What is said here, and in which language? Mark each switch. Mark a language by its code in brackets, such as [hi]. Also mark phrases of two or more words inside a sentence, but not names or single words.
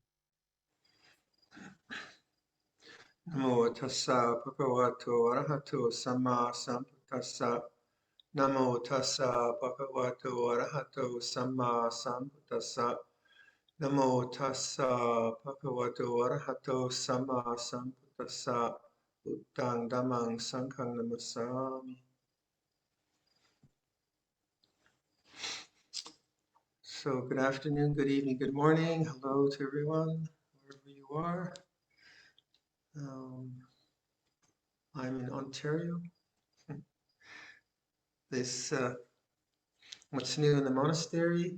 [pi] Namo tassa bhagavato arahato samma sambuddhassa. Namo tassa bhagavato arahato samma sambuddhassa. Namo tassa bhagavato arahato samma sambuddhassa. Buddhang dhammang sanghang namasami. [en] So good afternoon, good evening, good morning. Hello to everyone, wherever you are. I'm in Ontario. What's new in the monastery?